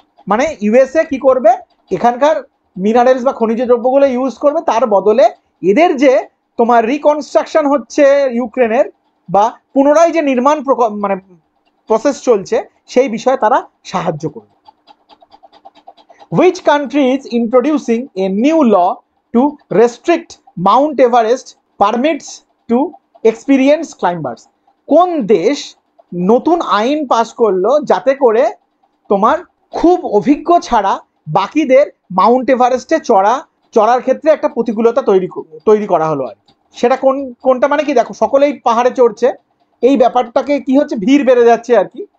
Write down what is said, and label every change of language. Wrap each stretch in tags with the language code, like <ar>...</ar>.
<bn>মানে ইউএসএ কি করবে, এখানকার মিনারেলস বা খনিজ দ্রব্যগুলো ইউজ করবে, তার বদলে এদের যে তোমার রিকনস্ট্রাকশন হচ্ছে ইউক্রেনের বা পুনরায় যে নির্মাণ মানে প্রসেস চলছে সেই বিষয়ে তারা সাহায্য করবে।</bn> <en>Which country is introducing a new law to restrict Mount Everest permits to experienced climbers?</en> <bn>কোন দেশ নতুন আইন পাস করলো যাতে করে তোমার খুব অভিজ্ঞ ছাড়া বাকিদের মাউন্ট এভারেস্টে চড়ার ক্ষেত্রে একটা প্রতিকূলতা তৈরি করা হলো আর কি। সেটা কোনটা, মানে কি দেখো সকলেই পাহাড়ে চড়ছে, এই ব্যাপারটাকে কি হচ্ছে, ভিড় বেড়ে যাচ্ছে আর কি।</bn>